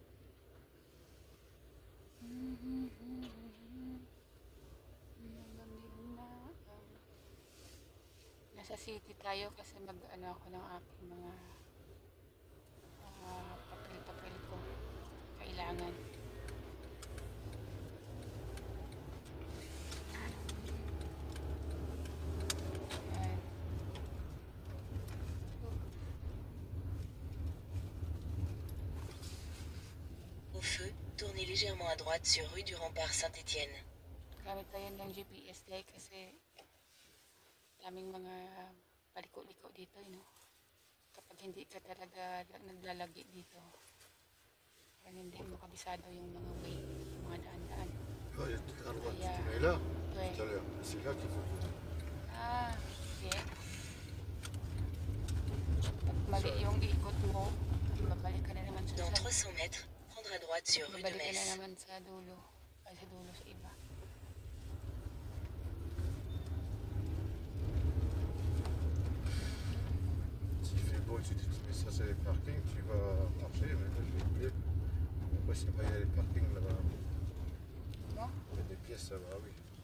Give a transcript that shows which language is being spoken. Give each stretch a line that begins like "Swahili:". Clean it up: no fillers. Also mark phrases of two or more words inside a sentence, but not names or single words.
Filipino: Malamig na. Nasa city tayo kasi mag-ano ako ng aking mga papel-papel ko. Kailangan.
French: Au feu, tournez légèrement à droite sur rue du Rempart Saint-Étienne.
Filipino: Gamit tayo ng GPS day kasi daming mga paliko-liko dito, kapag hindi ka talaga naglalagi dito, parang hindi mo kabisado yung mga way, yung mga daan-daan.
French: Oh, il y a tout à droite.
Filipino: Kaya,
French: Tu mets là, ouais. tout à l'heure. C'est là qu'il faut tourner.
English: Okay.
Filipino: Pag mali yung ikot mo, babalik ka na naman sa
French: Dans 300 mètres, prendre à droite sur rue de
Filipino: babalik ka na Metz. naman sa dulo, ay sa dulo sa iba.
French: S'il fait beau, tu dis, mais ça c'est les parkings, tu vas marcher, mais là je vais couler. Après, c'est pas, il y a les parkings là-bas.
Filipino: No?
French: Il y a des pièces là-bas, oui.